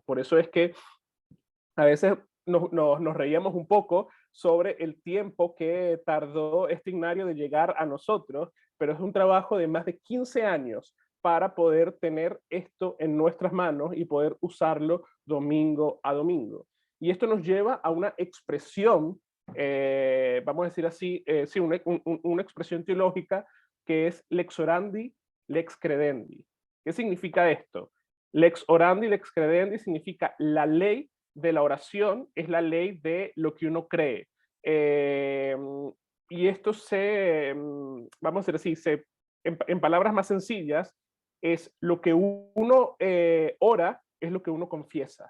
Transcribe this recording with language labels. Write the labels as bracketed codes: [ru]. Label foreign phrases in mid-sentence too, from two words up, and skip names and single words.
[es] Por eso es que a veces nos reíamos un poco sobre el tiempo que tardó este ignario de llegar a nosotros, pero es un trabajo de más de 15 años para poder tener esto en nuestras manos y poder usarlo domingo a domingo. Y esto nos lleva a una expresión, vamos a decir así, sí, una expresión teológica que es [la] lex orandi, lex credendi. [es] ¿Qué significa esto? [la] Lex orandi, lex credendi [es] significa la ley de la oración es la ley de lo que uno cree. Y esto vamos a decir así, en palabras más sencillas, es lo que uno ora, es lo que uno confiesa.